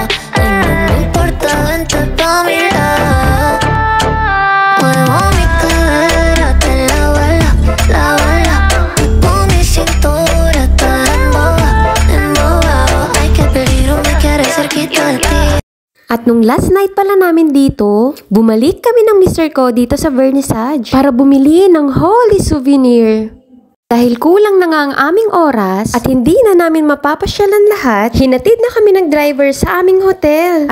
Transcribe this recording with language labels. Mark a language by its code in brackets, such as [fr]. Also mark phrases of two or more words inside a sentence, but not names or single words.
[es] Ay, no me importa, vente pa' mi lado. Muevo mi cadera de lado a lado. Con mi cintura estás embobado. Ay, qué peligro me quieres cerquita de ti. [tl] At nung [en] last night [tl] pala namin dito, bumalik kami ng Mr. Ko dito sa vernissage para bumili ng [en] holy souvenir. [tl] Dahil kulang na nga ang aming oras at hindi na namin mapapasyalan lahat, hinatid na kami ng driver sa aming hotel.